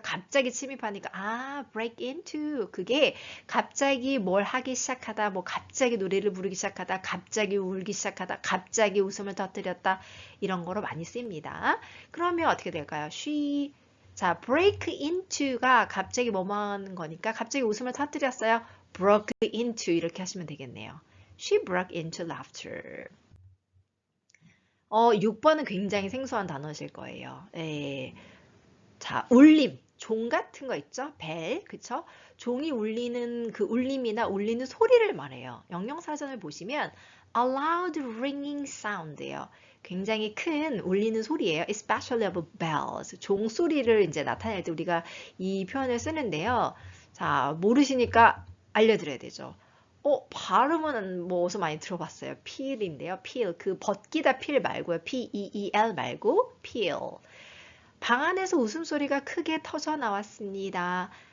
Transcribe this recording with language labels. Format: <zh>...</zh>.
<ko>갑자기 침입하니까 break into, 그게 갑자기 뭘 하기 시작하다, 뭐 갑자기 노래를 부르기 시작하다, 갑자기 울기 시작하다, 갑자기 웃음을 터뜨렸다, 이런 거로 많이 쓰입니다. 그러면 어떻게 될까요? 자, break into가 갑자기 뭐뭐 하는 거니까 갑자기 웃음을 터뜨렸어요. broke into 이렇게 하시면 되겠네요.</ko> <en>She broke into laughter.</en> <ko>6번은 굉장히 생소한 단어실 거예요. 자, 울림. 종 같은 거 있죠? 벨, 그쵸? 종이 울리는 그 울림이나 울리는 소리를 말해요. 영영사전을 보시면</ko> <en>A loud ringing sound예요.</en> <ko>굉장히 큰 울리는 소리예요.</ko> <en>Especially of bells.</en> <ko>종소리를 이제 나타낼 때 우리가 이 표현을 쓰는데요. 자, 모르시니까 알려드려야 되죠. 발음은 뭐 어디서 많이 들어봤어요. peel인데요. peel. 그 벗기다 peel 말고요. p-e-e-l 말고 peel. 방 안에서 웃음소리가 크게 터져 나왔습니다.</ko>